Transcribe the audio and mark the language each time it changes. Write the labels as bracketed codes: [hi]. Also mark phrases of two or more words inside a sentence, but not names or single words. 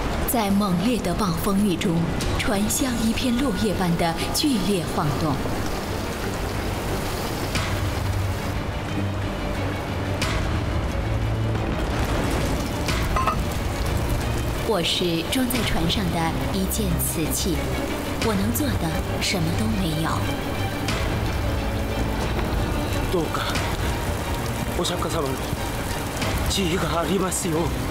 [zh] 在猛烈的暴风雨中，船像一片落叶般的剧烈晃动。我是装在船上的一件瓷器，我能做的什么都没有。 [ja] どうかお釈迦様の慈悲がありますよう。